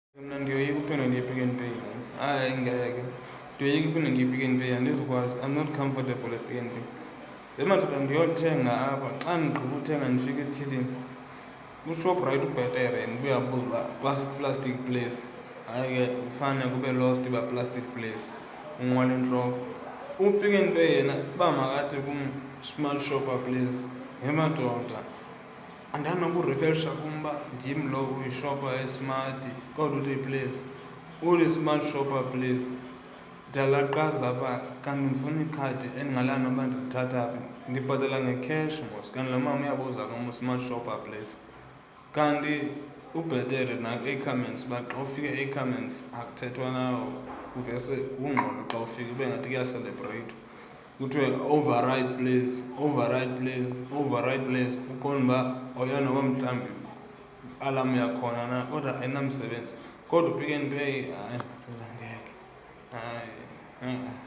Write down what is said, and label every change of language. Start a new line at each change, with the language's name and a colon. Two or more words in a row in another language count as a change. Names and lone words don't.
Xhosa: Mna ndiyoyika uphinde ndiye-Pick n Pay. Hayi ngeke. Ndiyoyika uphinde ndiye-Pick n Pay, andizukwazi.
English: I'm not comfortable at Pick n Pay.
Xhosa: Le madoda ndiyothenga apha, xa ndigqiba uthenga ndifika ethilini. UShoprite ubhetere ndibuyabuza uba
English: plastic place.
Xhosa: Hayi ke ufane kube lost uba
English: plastic place.
Xhosa: Unqwala entloko. UPick n Pay yena uba makathi kum
English: smart shopper place.
Xhosa: He madoda, andanoba urefresha kum uba ndim lo uyishopper esmart kodwa uthi place. Uli
English: smart shopper place.
Xhosa: Ndiyalaqaza apha kanti ndifuna ikhadi endingalana uba ndilithatha phi. Ndibhatala ngecash mos, kanti lo mama uyabuza kum
English: smart shopper place.
Xhosa: Kanti ubhetere na-Ackermans uba xa ufika e-Ackermans akuthethwa nawo, uvese kungqono xa ufika ube ngathi kuyaselebreyithwa.
English: Kuthiwe override place, override place, override place.
Xhosa: Uqonda uba oyena noba mhlawumbi alarm yakhona na kodwa ayinamsebenzi. Kodwa uPick n Pay hayi ngeke. Hayi.